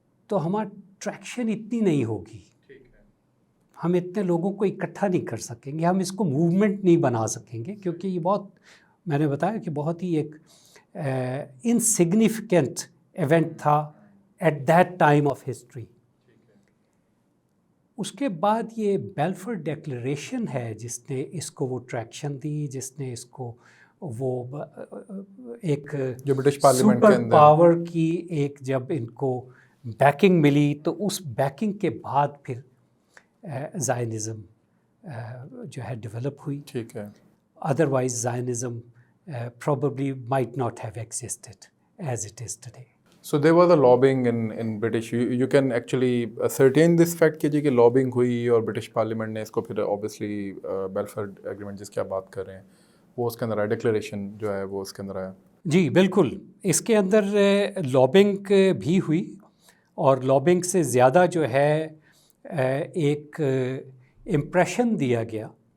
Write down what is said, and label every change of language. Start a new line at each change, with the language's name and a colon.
Urdu: تو ہمارا ٹریکشن اتنی نہیں ہوگی، ہم اتنے لوگوں کو اکٹھا نہیں کر سکیں گے، ہم اس کو موومنٹ نہیں بنا سکیں گے، کیونکہ یہ بہت، میں نے بتایا کہ بہت ہی ایک انسگنیفیکنٹ ایونٹ تھا at that time of history. اس کے بعد یہ بیلفور ڈیکلریشن ہے جس نے اس کو وہ ٹریکشن دی، جس نے اس کو وہ ایک جو برٹش پارلیمنٹ کے سپر اندر پاور کی ایک جب ان کو بیکنگ ملی، تو اس بیکنگ کے بعد پھر زائنزم جو ہے ڈیولپ ہوئی۔ ٹھیک ہے،
English: Otherwise Zionism probably might not have existed as it is today. So there was a lobbying in British. You can actually ascertain this fact
Urdu: کہ lobbying ہوئی اور برٹش پارلیمنٹ نے اس کو پھر obviously بیلفور ایگریمنٹ جس کی آپ بات کر رہے ہیں وہ اس کے اندر آیا، ڈکلیریشن جو ہے وہ اس کے اندر آیا۔ جی بالکل، اس کے اندر لابنگ بھی ہوئی، اور لابنگ سے زیادہ جو ہے ایک امپریشن دیا گیا